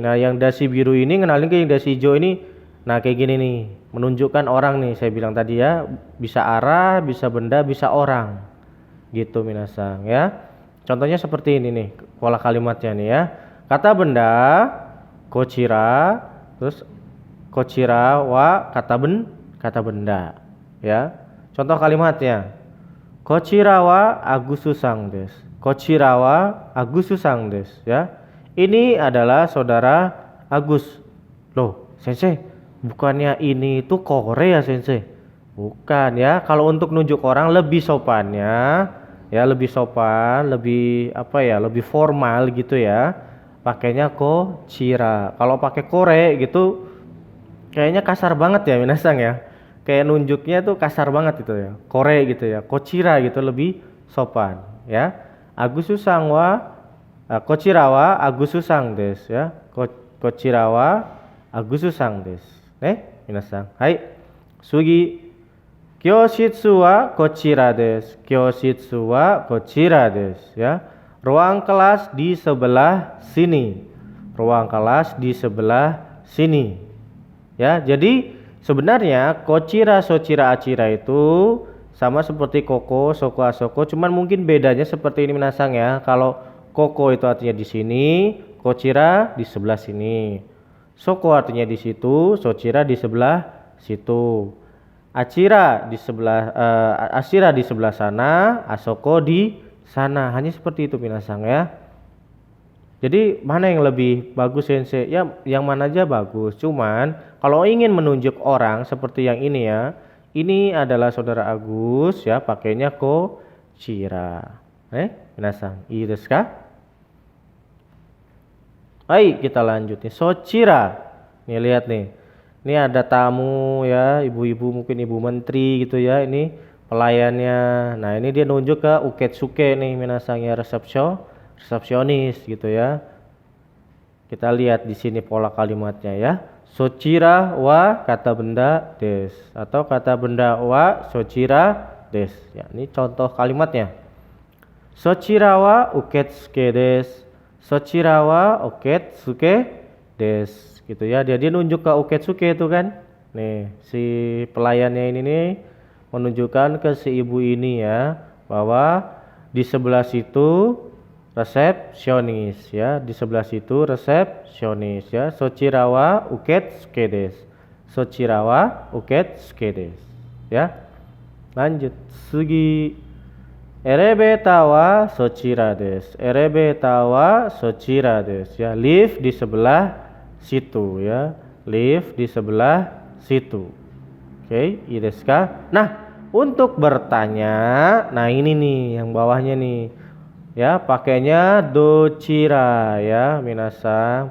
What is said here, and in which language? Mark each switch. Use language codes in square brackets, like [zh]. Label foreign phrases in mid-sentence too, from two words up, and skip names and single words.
[id] Nah yang dasi biru ini ngenalin ke yang dasi hijau ini. Nah kayak gini nih, menunjukkan orang nih, saya bilang tadi ya, bisa arah, bisa benda, bisa orang gitu Minasang ya. Contohnya seperti ini nih pola kalimatnya nih ya. Kata benda kochira, terus [ja] こちらは [id] kata benda ya. Contoh kalimatnya, [ja] こちらはアグスさんです. こちらはアグスさんです ya. [id] Ini adalah saudara Agus. Loh sensei, bukannya ini itu Korea sensei? Bukan ya. Kalau untuk nunjuk orang lebih sopannya ya, lebih sopan, lebih apa ya, lebih formal gitu ya, pakainya kochira. Kalau pakai kore gitu kayaknya kasar banget ya Minasang ya, kayak nunjuknya tuh kasar banget gitu ya, kore gitu ya. Kochira gitu lebih sopan ya. [ja] アグスさんはこちらはアグスさんです ya. こちらはアグスさんです. 皆さん。はい。次. 教室はこちらです。教室はこちらです ya. [id] Ruang kelas di sebelah sini. Ruang kelas di sebelah sini. Ya, jadi sebenarnya [ja] こちら、そちら、あちら [id] itu sama seperti [ja] ここ、そこ、あそこ, [id] cuman mungkin bedanya seperti ini Minasang ya. Kalau koko itu artinya di sini, kochira di sebelah sini. Soko artinya di situ, sochira di sebelah situ. Achira di sebelah Ashira di sebelah sana, Asoko di sana. Hanya seperti itu Minasang ya. Jadi mana yang lebih bagus sensei? Ya yang mana aja bagus. Cuman kalau ingin menunjuk orang seperti yang ini ya, ini adalah saudara Agus ya, pakainya kochira. [ja] 皆さん、いいですか? [id] Baik, kita lanjut nih. Sochira. Nih lihat nih. Ini ada tamu ya, ibu-ibu, mungkin ibu menteri gitu ya. Ini pelayannya. Nah, ini dia nunjuk ke uketsuke nih Minasang ya, resepsionis gitu ya. Kita lihat di sini pola kalimatnya ya. [ja] そちらは [id] kata benda des, atau kata benda [ja] はそちらです. [id] Ya, ini contoh kalimatnya. [ja] そちらは受付です. そちらは受付です [id] gitu ya. Dia nunjuk ke Uketsuke itu kan. Nih, si pelayannya ini nih menunjukkan ke si ibu ini ya bahwa di sebelah situ resepsionis ya, di sebelah situ resepsionis ya. [ja] そちらは受付です。そちらは受付です ya. Lanjut, 次エレベーターはそちらです. エレベーターはそちらです [id] ya. Lift di sebelah situ ya. Lift di sebelah situ. Oke, [ja] いですか? [id] Nah, untuk bertanya, nah ini nih yang bawahnya nih. Ya, pakainya dochira ya, minasan.